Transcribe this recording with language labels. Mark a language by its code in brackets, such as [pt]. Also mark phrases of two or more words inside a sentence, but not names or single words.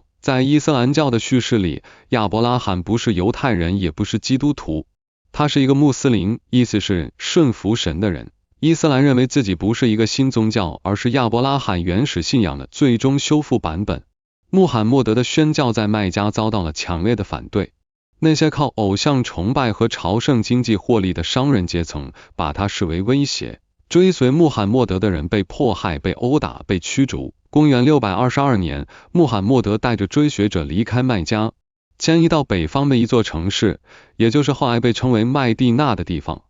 [zh] 在伊斯蘭教的敘事裡，亞伯拉罕不是猶太人，也不是基督徒，他是一個穆斯林，意思是順服神的人。伊斯蘭認為自己不是一個新宗教，而是亞伯拉罕原始信仰的最終修復版本。穆罕默德的宣教在麥加遭到了強烈的反对，那些靠偶像崇拜和朝圣經濟獲利的商人階層把他視為威脅，追隨穆罕默德的人被迫害、被毆打、被驅逐。公元622年，穆罕默德帶着追隨者離開麥加，遷移到北方的一座城市，也就是後來被稱為麥地那的地方。